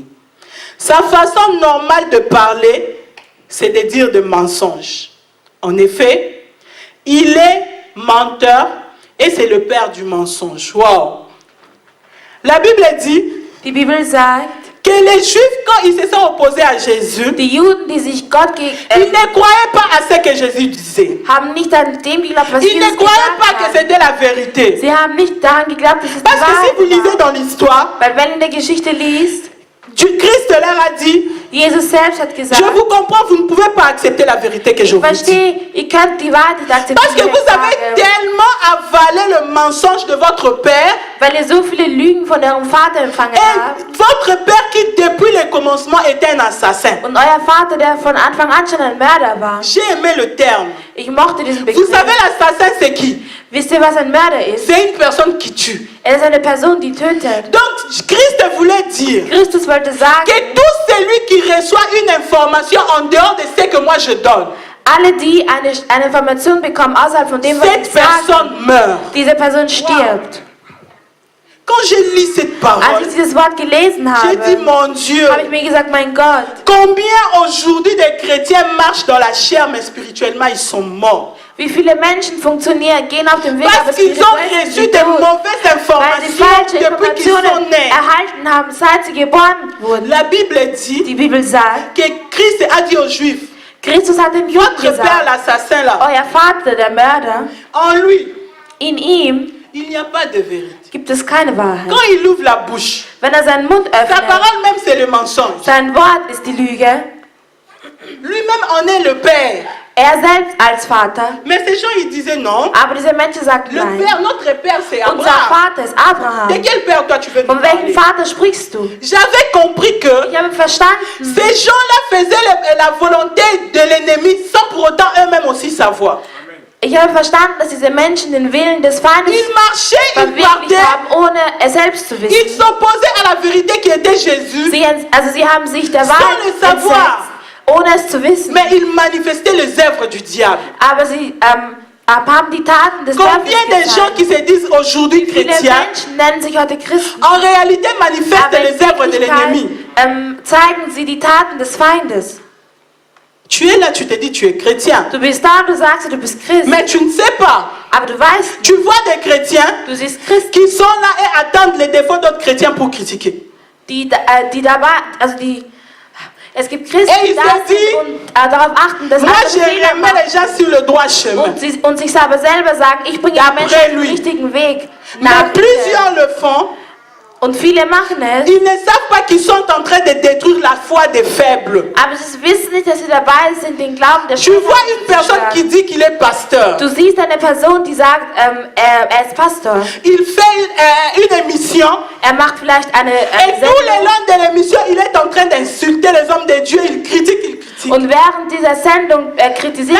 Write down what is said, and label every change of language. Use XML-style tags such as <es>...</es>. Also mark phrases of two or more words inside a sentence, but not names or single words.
<fr>Sa façon normale de parler, c'est de dire des mensonges. En effet, il est menteur et c'est le père du mensonge. Wow. La Bible dit</fr> <de>Die Bibel sagt,</de> <fr>que les Juifs, quand ils se sont opposés à Jésus,</fr> <de>die Juden, die sich Gott</de> <fr>ils ne croyaient pas à ce que Jésus disait.</fr> <de>haben nicht an dem geglaubt, was</de> <fr>Ils</fr> <de>Jesus</de> <fr>ne croyaient</fr> <de>gesagt</de> <fr>pas que</fr> <de>hat.</de> <fr>c'était la vérité.</fr> <de>Sie haben nicht daran geglaubt, dass es die</de> <fr>Parce que si vous</fr> <de>Wahrheit</de> <fr>lisez</fr> <de>war.</de> <fr>dans l'histoire,</fr> <de>Weil wenn in der Geschichte liest,</de> <fr>Christ leur a dit,</fr> <de>Jesus selbst hat gesagt,</de> <fr>je vous comprends, vous ne pouvez pas accepter la vérité que je</fr> <de>ich</de> <fr>vous dis.</fr> <de>verstehe, ihr könnt die Wahrheit nicht akzeptieren.</de> <fr>Parce que</fr> <de>die ich</de> <fr>vous avez</fr> <de>sage.</de> <fr>tellement avalé le mensonge de votre père,</fr> <de>Weil ihr so viele Lügen von eurem Vater empfangen habt.</de> <fr>et votre père qui depuis le commencement était un assassin.</fr> <de>Und euer Vater, der von Anfang an schon ein Mörder war.</de> <fr>J'ai aimé le terme.</fr> <de>Ich mochte diesen</de> <fr>Vous</fr> <de>Begriff.</de> <fr>savez l'assassin c'est qui?</fr> <de>Wisst ihr, was ein Mörder ist?</de> <fr>C'est une personne qui tue.</fr> <de>Er ist eine Person, die tötet.</de> <fr>Donc Christ voulait dire</fr> <de>Christus wollte sagen,</de> <fr>que tout celui qui reçoit une information en dehors de ce que moi je donne,</fr> <de>alle, die eine Information bekommen außerhalb von dem, was</de> <fr>cette</fr> <de>ich sage,</de> <fr>personne meurt.</fr> <de>diese Person stirbt.</de> <fr>Quand je lis cette</fr> <de>Als</de> <fr>parole,</fr> <de>ich dieses Wort gelesen</de> <fr>j'ai dit</fr> <de>habe,</de> <fr>mon Dieu,</fr> <de>habe ich mir gesagt, mein Gott,</de> <fr>combien aujourd'hui de chrétiens marchent dans la chair mais spirituellement ils sont morts.</fr> <de>wie viele Menschen funktionieren, gehen auf dem Weg, aber</de> <fr>Parce qu'ils ont</fr> <de>spirituell</de> <fr>reçu</fr> <de>sind sie</de> <fr>de</fr> <de>tot,</de> <fr>mauvaises</fr> <de>weil sie</de> <fr>informations</fr> <de>falsche</de> <fr>depuis qu'ils sont</fr> <de>Informationen</de> <fr>nés.</fr> <de>erhalten haben, seit sie geboren wurden.</de> <fr>La Bible dit</fr> <de>Die Bibel sagt,</de> <fr>que Christ a dit aux Juifs,</fr> <de>Christus hat den Juden</de> <fr>votre père</fr> <de>gesagt,</de> <fr>l'assassin là,</fr> <de>euer Vater, der Mörder,</de> <fr>en lui,</fr> <de>in ihm</de> <fr>il n'y a pas de vérité.</fr> <de>gibt es keine Wahrheit.</de> <fr>Quand il ouvre la bouche,</fr> <de>Wenn er seinen Mund</de> <fr>sa</fr> <de>öffnet,</de> <fr>parole même c'est le mensonge.</fr> <de>sein Wort ist die Lüge,</de> <fr>Lui-même en est le père.</fr> <de>er selbst als Vater.</de> <fr>Mais ces gens ils disaient non.</fr> <de>Aber diese Menschen sagten</de> <fr>Le</fr> <de>nein.</de> <fr>père, notre père c'est</fr> <de>Unser</de> <fr>Abraham.</fr> <de>Vater ist Abraham.</de> <fr>De quel père toi tu veux nous</fr> <de>Von welchem</de> <fr>parler?</fr> <de>Vater sprichst du?</de> <fr>J'avais compris que</fr> <de>Ich habe verstanden,</de> <fr>ces gens-là faisaient la volonté de l'ennemi sans pour autant eux-mêmes aussi savoir.</fr> <de>ich habe verstanden, dass diese Menschen den Willen des Feindes</de> <fr>Ils marchaient, ils</fr> <de>verwirklicht</de> <fr>partaient,</fr> <de>haben, ohne es selbst zu</de> <fr>ils</fr> <de>wissen.</de> <fr>s'opposaient à la vérité qui était Jésus,</fr> <de>Sie haben sich der</de> <fr>Sans</fr> <de>Wahrheit</de> <fr>le savoir.</fr> <de>entsetzt, ohne es zu wissen.</de> <fr>mais ils manifestaient les œuvres du diable.</fr> <de>Aber sie haben die Taten des Teufels</de> <fr>Combien de gens</fr> <de>gezeigt.</de> <fr>qui se disent aujourd'hui</fr> <de>Viele</de> <fr>chrétiens,</fr> <de>Menschen nennen sich heute Christen,</de> <fr>en réalité manifestent</fr> <de>aber in</de> <fr>les œuvres de l'ennemi.</fr> <de>Wirklichkeit zeigen sie die Taten des Feindes.</de> <fr>Tu es là, tu te dis tu es chrétien,</fr> <de>Du bist da und du sagst, du bist Christ.</de> <fr>mais tu ne sais pas.</fr> <de>Aber du weißt,</de> <fr>Tu vois des chrétiens</fr> <de>du siehst Christen,</de> <fr>qui sont là et attendent les défauts d'autres chrétiens pour critiquer.</fr> <de>die dabei, also die, es gibt Christen,</de> <fr>Et</fr> <de>die</de> <fr>il</fr> <de>da</de> <fr>se dit,</fr> <de>sind und darauf achten, dass</de> <fr>Moi,</fr> <de>andere</de> <fr>je</fr> <de>Fehler</de> <fr>remets</fr> <de>machen</de> <fr>les gens sur le droit chemin.</fr> <de>und sich aber selber sagen, ich bringe die</de> <fr>D'après</fr> <de>Menschen auf den</de> <fr>lui.</fr> <de>richtigen Weg.</de> <fr>Mais</fr> <de>Nach</de> <fr>plusieurs le font.</fr> <de>und viele machen es,</de> <fr>Ils ne savent pas qu'ils sont en train de détruire la foi des faibles.</fr> <de>aber sie wissen nicht, dass sie dabei sind, den Glauben der</de> <fr>Tu vois une personne qui dit qu'il est pasteur.</fr> <de>Du siehst eine Person, die sagt, er ist Pastor.</de> <fr>Il fait une émission</fr> <de>Er macht vielleicht eine</de> <fr>et tout le</fr> <de>Sendung.</de> <fr>long de l'émission, il est en train d'insulter les hommes de Dieu. Il critique, il critique.</fr> <de>Und während dieser Sendung kritisiert</de>